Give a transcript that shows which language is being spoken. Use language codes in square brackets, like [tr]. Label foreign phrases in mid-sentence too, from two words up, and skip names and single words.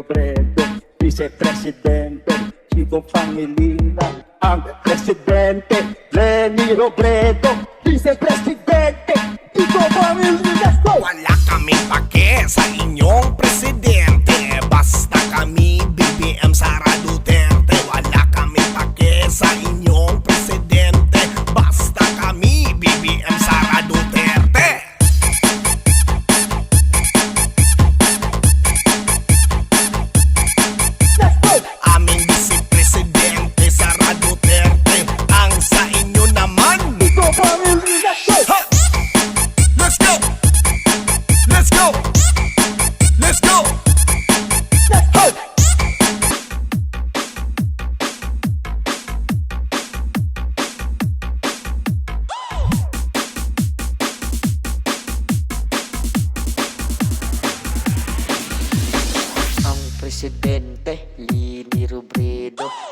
[tl] Vice-presidente Chico Pangilinan, ang presidente Lenny Robredo, vice-presidente Chico Pangilinan. Wala kaming pake sa inyong presidente, basta kami BBM Sara Duterte. Wala kaming pake sa inyong presidente, basta kami BBM Sara Duterte. Aming vice-presidente Sara Duterte, ang sa inyo naman Chico Pangilinan. [en] Let's go! Let's go! Let's go! Hey! [tl] Ang presidente, Lenny Robredo.